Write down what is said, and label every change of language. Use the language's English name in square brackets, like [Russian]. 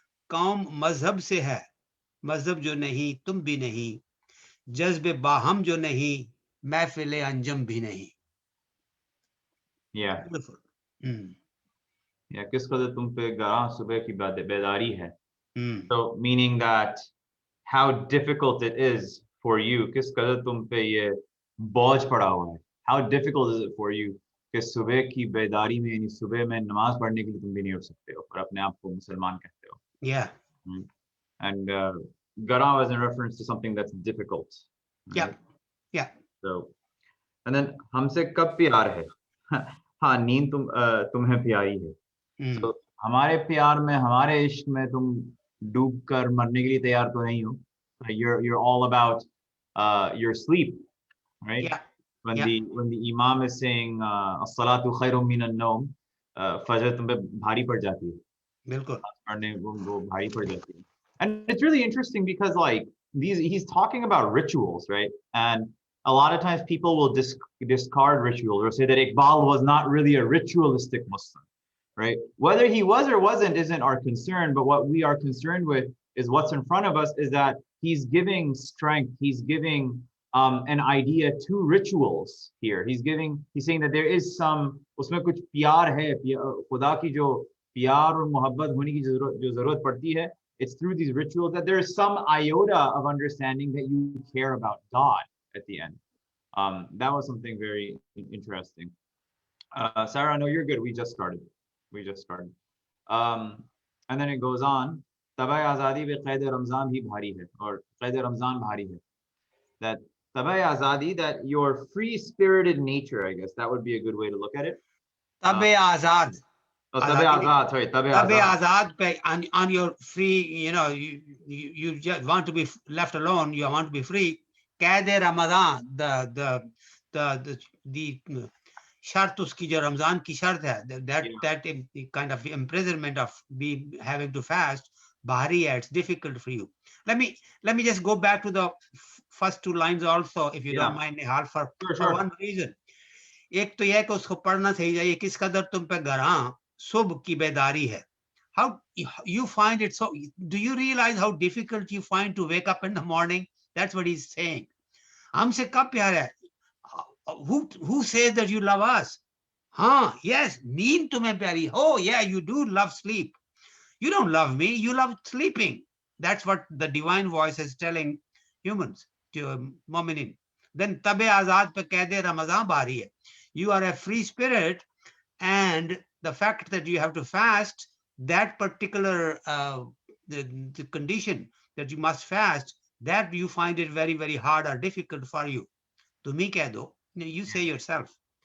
[Hindi] कौम मजहब से है, मजहब जो नहीं तुम भी नहीं, जज्बे बाहम जो नहीं, महफिले अंजम भी नहीं. [English] Yeah. Beautiful. Yeah. [Hindi] किस कदर तुम पे गरां सुबह की बेदारी है. Mm. [English] So meaning that how difficult it is for you. [Hindi] किस कदर तुम पे ये बोझ पड़ा हुआ है. [English] How difficult is it for you [Hindi] कि सुबह की बेदारी में, यानी सुबह में नमाज पढ़ने के लिए तुम भी नहीं उठ सकते हो और अपने आप को मुसलमान कहते हो. [English] Yeah. And gara was in reference to something that's difficult. Yeah. Yeah. So, and then [Hindi] हमसे कब प्यार है. हाँ नींद तुम्हें प्यारी है. So हमारे प्यार में, हमारे इश्क में तुम डूब कर मरने के लिए तैयार तो नहीं हो. [English] You're all about your sleep, right? Yeah. When Yeah. the Imam is saying [Arabic] as-salatu khayrun min an-nawm, [Hindi] फजर तुम पे भारी पड़ जाती है. बिल्कुल. पढ़ने वो भारी पड़ जाती है. [English] And it's really interesting because like he's talking about rituals, right? And a lot of times people will discard rituals or say that Iqbal was not really a ritualistic Muslim, right? Whether he was or wasn't isn't our concern, but what we are concerned with is what's in front of us is that he's giving strength, he's giving an idea to rituals here. He's saying that there is some, [Hindi] उसमें कुछ प्यार है, खुदा की जो प्यार और मोहब्बत होने की जो जरूरत पड़ती है, [English] it's through these rituals that there is some iota of understanding that you care about God at the end. That was something very interesting. Sarah, no, you're good. We just started. And then it goes on. [Hindi] तबे आज़ादी वे क़ैद रमज़ान भी भारी है, or क़ैद रमज़ान भारी है. [English] That तबे आज़ादी, that your free-spirited nature, I guess that would be a good way to look at it. [Hindi] तबे आजाद. [English] Oh, तबे आज़ाद, sorry, तबे आजाद पे, on your free, you just want to be left alone, you want to be free. कैदे रमजान, the [Hindi] शर्त उसकी जो रमजान की शर्त है, [English] that kind of imprisonment of having to fast, [Hindi] bahari है, [English] it's difficult for you. Let me just go back to the first two lines also, if you don't mind, Nihal, for one reason. [Hindi] एक तो यह कि उसको पढ़ना सही जाइए, किस कदर तुम पे गरां सुबह की बेदारी है. [English] How you find it so, do you realize how difficult you find to wake up in the morning? That's what he's saying. [Hindi] हमसे कब प्यार है? [English] Who says that you love us? [Hindi] हाँ, [English] yes, [Hindi] नींद तुम्हें प्यारी. [English] Oh yeah, you do love sleep. You don't love me, you love sleeping. That's what the divine voice is telling humans, to mu'minin. [Hindi] Then तबे आजाद पे कैदे रमजान भारी है. [English] You are a free spirit, and the fact that you have to fast, that particular the condition that you must fast, that you find it very, very hard or difficult for you. To me, [Hindi] keh do, [English] you say yourself.